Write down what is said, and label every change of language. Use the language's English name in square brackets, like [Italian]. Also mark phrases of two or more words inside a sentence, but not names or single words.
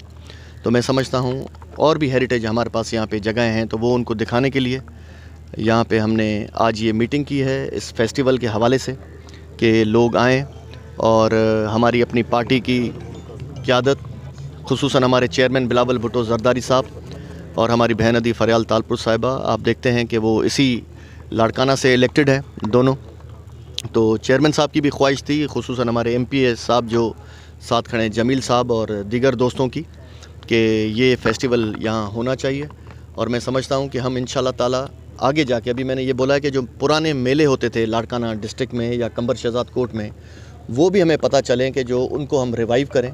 [Urdu] تو میں سمجھتا ہوں اور بھی ہیریٹیج ہمارے پاس یہاں پہ جگہ ہیں، تو وہ ان کو دکھانے کے لیے یہاں پہ ہم نے آج یہ میٹنگ کی ہے اس فیسٹیول کے حوالے سے، کہ لوگ آئیں اور ہماری اپنی پارٹی کی قیادت، خصوصاً ہمارے چیئرمین بلاول بھٹو زرداری صاحب اور ہماری بہن ادی فریال تالپور صاحبہ, آپ دیکھتے ہیں کہ وہ اسی لاڑکانہ سے الیکٹڈ ہے دونوں. تو چیئرمین صاحب کی بھی خواہش تھی، خصوصاً ہمارے MP صاحب جو ساتھ کھڑے ہیں، جمیل صاحب اور دیگر دوستوں کی، کہ یہ فیسٹیول یہاں ہونا چاہیے. اور میں سمجھتا ہوں کہ ہم [Arabic] إن شاء الله تعالى [Urdu] آگے جا کے، ابھی میں نے یہ بولا ہے کہ جو پرانے میلے ہوتے تھے لاڑکانہ ڈسٹرکٹ میں یا کمبر شہداد کوٹ میں، وہ بھی ہمیں پتا چلیں کہ جو ان کو ہم ریوائیو کریں.